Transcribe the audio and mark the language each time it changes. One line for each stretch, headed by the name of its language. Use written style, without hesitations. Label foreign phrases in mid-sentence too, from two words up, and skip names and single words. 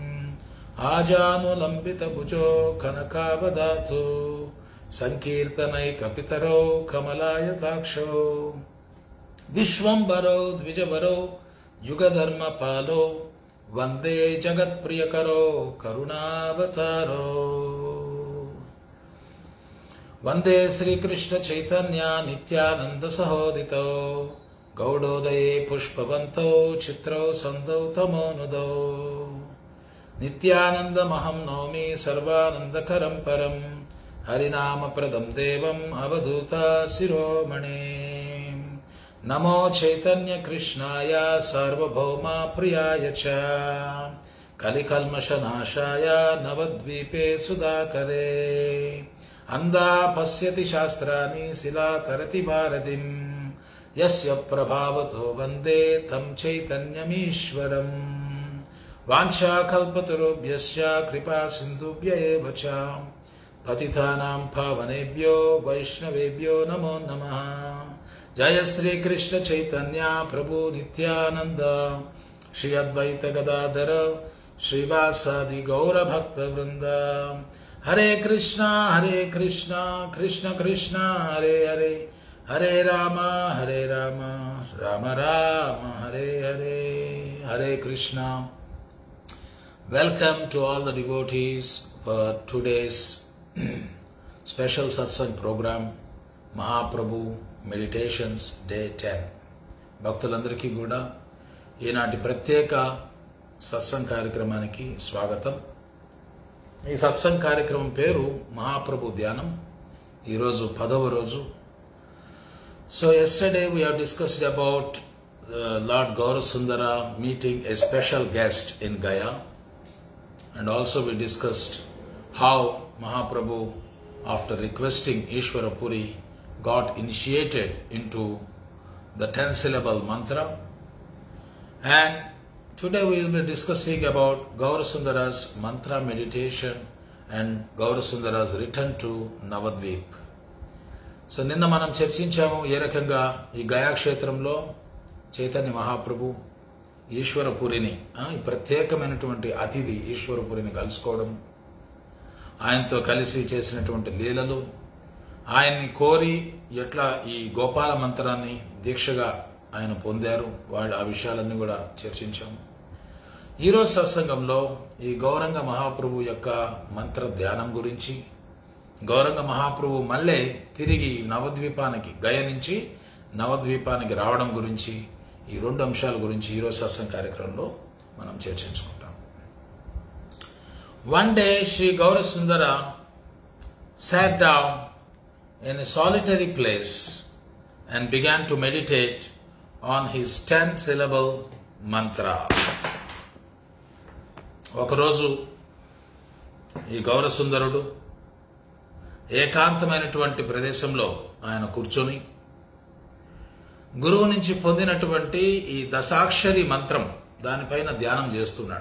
Sanskrit: आजानुलंबित भुजो कनकावदातो संकीर्तनैकपितरो कमलायताक्षो विश्वंभरो द्विजवरो युगधर्मपालो वंदे जगत्प्रियकरो करुणावतारो. वंदे श्रीकृष्ण चैतन्य नित्यानंद सहोदितो గౌడోదయే పుష్పవంతో చిత్రౌ సందౌ తమోనుదౌ నిత్యానందమహం నౌమి సర్వానందకరం పరం హరినామప్రదం దేవం అవధూత శిరోమణే నమో చైతన్య కృష్ణాయ సార్వభౌమ ప్రియాయ చ కలికల్మషనాశాయ నవద్వీపే సుధాకరే అందా పశ్యతి శాస్త్రాన్ని శిలా తరతి భారతిం యస్య ప్రభావతో వందే తం చైతన్యమీశ్వరం వాంఛాకల్పతరుభ్యశ్చ కృపా సింధుభ్య ఏవ చ పతితానాం పావనేభ్యో వైష్ణవేభ్యో నమో నమః జయ శ్రీ కృష్ణ చైతన్య ప్రభు నిత్యానంద శ్రీ అద్వైత గదాధర శ్రీవాసాది గౌర భక్త వృంద హరే కృష్ణ కృష్ణ కృష్ణ హరే హరే హరే రామ రామ రామ హరే హరే హరే కృష్ణ.
English: Welcome to all the devotees for today's special satsang program, Mahaprabhu Meditations Day 10.
Telugu: భక్తులందరికీ కూడా ఈనాటి ప్రత్యేక సత్సంగ్ కార్యక్రమానికి స్వాగతం. ఈ సత్సంగ్ కార్యక్రమం పేరు మహాప్రభు ధ్యానం. ఈరోజు 10వ రోజు.
English: So yesterday we have discussed about Lord Gaurasundara meeting a special guest in Gaya, and also we discussed how Mahaprabhu, after requesting Ishvara Puri, got initiated into the 10-syllable mantra. And today we will be discussing about Gaurasundara's mantra meditation and Gaurasundara's return to Navadvip.
Telugu: సో నిన్న మనం చర్చించాము ఏ రకంగా ఈ గయా క్షేత్రంలో చైతన్య మహాప్రభు ఈశ్వరపురిని, ఈ ప్రత్యేకమైనటువంటి అతిథి ఈశ్వరపురిని కలుసుకోవడం, ఆయనతో కలిసి చేసినటువంటి లీలలు, ఆయన్ని కోరి ఎట్లా ఈ గోపాల మంత్రాన్ని దీక్షగా ఆయన పొందారు, ఆ విషయాలన్నీ కూడా చర్చించాము. ఈరోజు సత్సంగంలో ఈ గౌరంగ మహాప్రభు యొక్క మంత్ర ధ్యానం గురించి, గౌరంగ మహాప్రభు మళ్ళీ తిరిగి నవద్వీపానికి, గయ నుంచి నవద్వీపానికి రావడం గురించి, ఈ 2 అంశాల గురించి ఈరోజు సత్సంగ కార్యక్రమంలో మనం చర్చించుకుంటాం.
English: One day Sri Gaurasundara sat down in a solitary place and began to meditate on his 10-syllable mantra.
Telugu: ఒకరోజు ఈ గౌరసుందరుడు ఏకాంతమైనటువంటి ప్రదేశంలో ఆయన కూర్చొని గురువు నుంచి పొందినటువంటి ఈ దశాక్షరి మంత్రం దానిపైన ధ్యానం చేస్తున్నాడు.